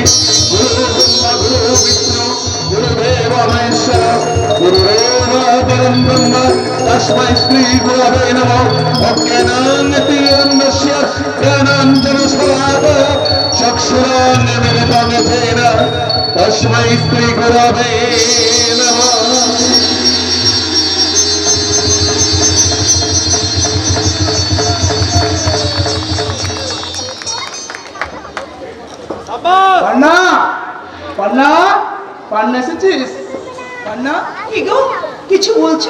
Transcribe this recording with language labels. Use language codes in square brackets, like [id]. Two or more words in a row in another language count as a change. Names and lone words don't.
[sa] गुरुर्ब्रह्मा गुरुर्विष्णु गुरुदेव महेश्वर गुरुरेव परं ब्रह्म तस्मै श्री गुरवे नमः। अज्ञानान्तिरन्धस्य ज्ञानाञ्जनशलाकया चक्षुरान्यमिलितं येन तस्मै श्री गुरवे नमः। [bn] পান্না পান্না পান্না এসেছিস? পান্না কি গো, কিছু বলছো?